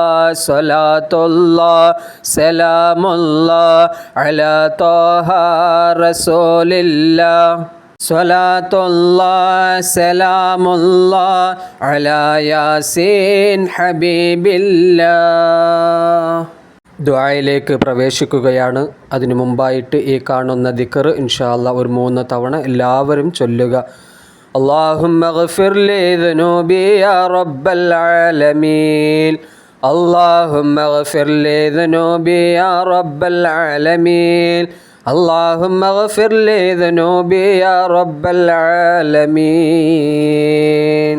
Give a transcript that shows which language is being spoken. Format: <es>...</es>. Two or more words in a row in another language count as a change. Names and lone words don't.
<ar>صلاة الله سلام الله على طه رسول الله. صلاة الله سلام الله على ياسين حبيب الله.</ar> <ml>ദുആയിലേക്ക് പ്രവേശിക്കുകയാണ്. അതിനു മുമ്പായിട്ട് ഈ കാണുന്ന ദിക്ർ</ml> <ar>إن شاء الله</ar> <ml>ഒരു 3 തവണ എല്ലാവരും ചൊല്ലുക.</ml> <ar>اللهم اغفر لي ذنوبي يا رب العالمين. اللهم اغفر لي ذنوبي يا رب العالمين. اللهم اغفر لي ذنوبي يا رب العالمين.</ar>